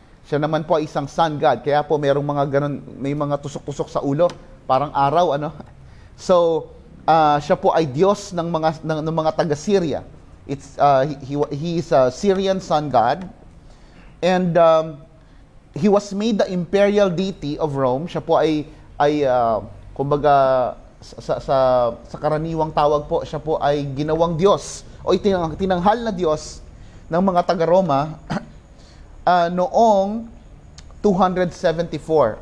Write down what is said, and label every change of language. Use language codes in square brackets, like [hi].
[tl] Siya naman po ay isang sun god. Kaya po mayroong mga ganun, may mga tusok-tusok sa ulo, parang araw, ano? So, siya po ay Diyos ng mga taga-Syria. [en] He is a Syrian sun god. And he was made the imperial deity of Rome. [tl] Siya po ay kumbaga, sa karaniwang tawag po, siya po ay ginawang Diyos o tinanghal na Diyos ng mga taga-Roma noong 274.